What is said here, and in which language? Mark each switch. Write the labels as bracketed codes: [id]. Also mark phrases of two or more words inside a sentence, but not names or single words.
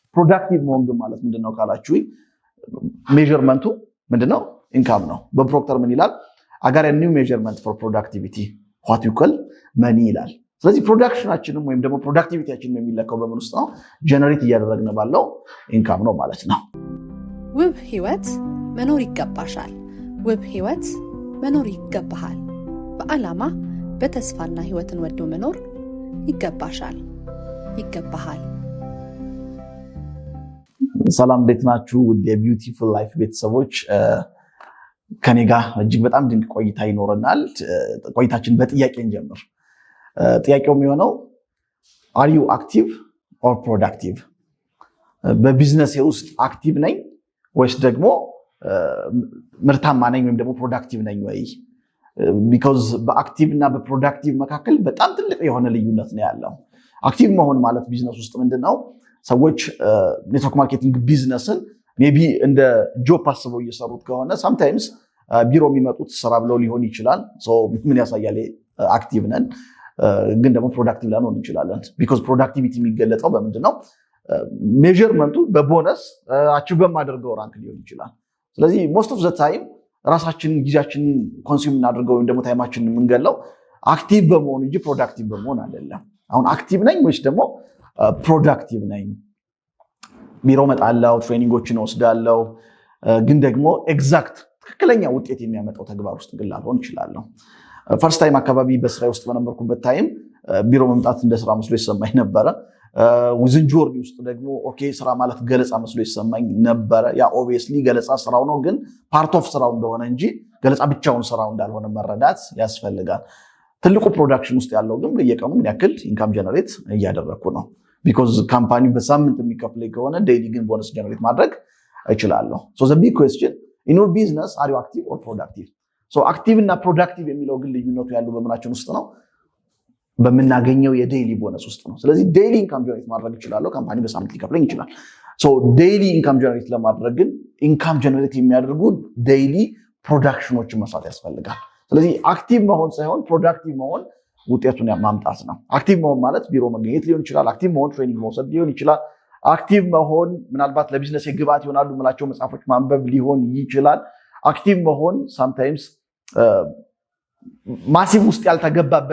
[am] ፕሮዳክቲቭ መሆን ግን ማለት ምንድነው ካላችሁኝ ሜዠርመንቱ ምንድነው ኢንካም ነው በፕሮክተር ምን ይላል [en] I got a new measurement for productivity what you call money [am] ይላል ስለዚህ ፕሮዳክሽናችንም ወይም ደግሞ ፕሮዳክቲቪቲያችንን የሚለካው በምን ውስጥ ነው ጀነሬት እያደረግን ባለው ኢንካም ነው ማለት ነው ውብ ህይወት መኖር ይገባሻል ውብ ህይወት መኖር ይገባሃል በአላማ በተስፋና ህይወትን ወዶ መኖር ይገባሻል ይገባሃል ሰላም እንዴት ናችሁ ውድ የቢዩቲፉል ላይፍ ቤተሰቦች ከኔ ጋር እጅግ በጣም ድንቅ ቆይታ ይኖረናል ቆይታችን በጥያቄ እንጀምር ጥያቄው የሚሆነው [en] are you active or productive [am] በቢዝነስ ውስጥ አክቲቭ ነኝ ወይስ ደግሞ ምርታማ ነኝ ወይም ደግሞ ፕሮዳክቲቭ ነኝ ወይ because በአክቲቭ እና በፕሮዳክቲቭ መካከል በጣም ትልቅ የሆነ ልዩነት ነው ያለው አክቲቭ መሆን ማለት ቢዝነስ ውስጥ ምንድነው ሰዎች ኔትወርክ ማርኬቲንግ ቢዝነስን ሜቢ እንደ ጆብ አስበው እየሰሩት ከሆነ sometimes ቢሮ የሚመጡት ስራ ብለው ሊሆን ይችላል so ምን ያሳያል አክቲቭ ነን ግን ደግሞ ፕሮዳክቲቭ ላንሆን እንችላለን [en] because productivity [am] የሚገለጸው በምንድነው ሜዠርመንቱ በቦነስ አቺቭ በማድረገው ራንክ ሊሆን ይችላል ስለዚህ [en] most of the time [am] ራሳችንን ጊዜያችንን ኮንሱም እናድርገው ወይም ደግሞ ታይማችንን የምንገለው አክቲቭ በመሆን እንጂ ፕሮዳክቲቭ በመሆን አይደለም አሁን አክቲቭ ነኝ ወይስ ደግሞ ፕሮዳክቲቭ ነኝ ቢሮ መጣለው ትሬኒንጎችን ወስዳለው ግን ደግሞ ኤግዛክት ትክክለኛ ውጤት የሚያመጣው ተግባር ውስጥ ግን ላልሆን ይችላል [en] first time [am] አካባቢ በስራ ውስጥ በነበርኩበት ታይም ቢሮ መምጣት እንደ ስራ መስሎ ይሰማኝ ነበር [en] within journey [am] ውስጥ ደግሞ ኦኬ ስራ ማለት ገለጻ መስሎ ይሰማኝ ነበር ያ ኦብቪየስሊ ገለጻ ስራው ነው ግን [en] part of [am] ስራው እንደሆነ እንጂ ገለጻ ብቻውን ስራው እንዳልሆነ መረዳት ያስፈልጋል ትልቁ ፕሮዳክሽን ውስጥ ያለው ግን በየቀኑ ምን ያክል ኢንካም ጀነሬት እያደረኩ ነው because ካምፓኒ በሳምንት የሚከፍለኝ ከሆነ ዴይሊ ግን ቦነስ ጀነሬት ማድረግ እችላለሁ [en] so the big question in your business are you active or productive so active [am] እና productive የሚለው ግን ልዩነቱ ያለው በመናችን ውስጥ ነው በመናገኘው የዴይሊ ቦነስ ውስጥ ነው ስለዚህ ዴይሊ ኢንካም ጀነሬት ማድረግ ይችላል ካምፓኒ በሳምንት ሊከፍለኝ ይችላል so ዴይሊ ኢንካም ጀነሬት ለማድረግ ግን ኢንካም ጀነሬት የሚያደርጉ ዴይሊ ፕሮዳክሽኖችን መስራት ያስፈልጋል ስለዚህ አክቲቭ መሆን ሳይሆን ፕሮዳክቲቭ መሆን ውጤቱን ማምጣት ነው አክቲቭ መሆን ማለት ቢሮ መገኘት ሊሆን ይችላል አክቲቭ መሆን ትሬኒንግ መውሰድ ሊሆን ይችላል አክቲቭ መሆን ምናልባት ለቢዝነስ የግብዓት ይሆናሉ ማላቸው መጽሐፎች ማንበብ ሊሆን ይችላል አክቲቭ መሆን sometimes ማሲቭ ውስጥ ያልተገባበት